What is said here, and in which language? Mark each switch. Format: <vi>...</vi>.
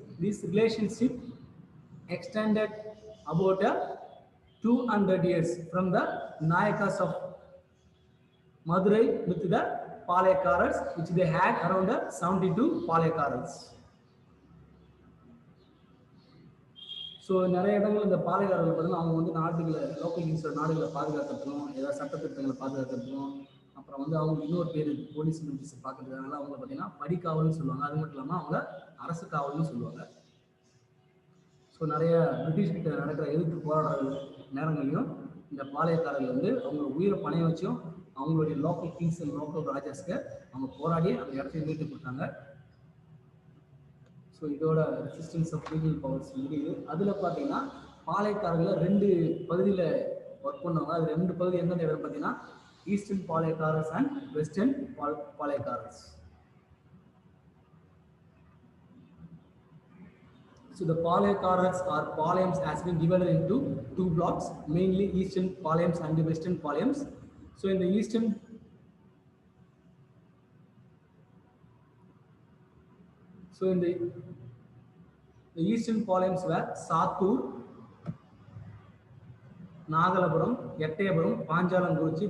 <en>This relationship extended about 200 years from the Nayakas of Madurai with the Palaikaras, which they had around 72 Palaikaras.</en> <ta>So நிறைய இடங்கள் இந்த பாளையக்காரர்கள் பார்த்தீங்கன்னா அவங்க வந்து நாடுகளை லோக்கல் கிங்ஸோட நாடுகளை பாதுகாக்கிறதுக்கும் ஏதாவது சட்டத்திட்டங்களை பாதுகாக்கிறதுக்கும் அப்புறம் வந்து அவங்க இன்னொரு பேர் போலீஸ் மிலிட்ரிஸ் பார்க்கறதுனால அவங்க பார்த்தீங்கன்னா படிக்காவல்னு சொல்லுவாங்க. அது மட்டும் இல்லாமல் அவங்க அரசு காவல்னு சொல்லுவாங்க. ஸோ நிறைய பிரிட்டிஷ் கிட்ட நடக்கிற எதிர்ப்பு போராடுற நேரங்களையும் இந்த பாளையக்காரர்கள் வந்து அவங்க உயிரை பணைய வச்சும் அவங்களுடைய லோக்கல் கிங்ஸ் அண்ட் லோக்கல் ராஜாஸ்க்கு அவங்க போராடி அந்த இடத்தையும் மீட்டு கொடுத்தாங்க. ஸோ இதோட ரெசிஸ்டன்ஸ் ஆஃப் லீகல் பவர்ஸ் முடியுது. அதில் பார்த்தீங்கன்னா பாளையக்காரர்களை 2 பகுதியில் ஒர்க் பண்ணுவாங்க. அது 2 பகுதி எந்தெந்த இடம் பார்த்தீங்கன்னா eastern பாளையக்காரர்ஸ் and western பாளையக்காரர்ஸ்.</ta> <en>So the Palaikaras or Palayams has been divided into 2 blocks, mainly Eastern Palayams and the Western Palayams. So in the Eastern, the Eastern Palayams were Satur, Nagalapuram, Yettayapuram, Panjalanguruchi.</en>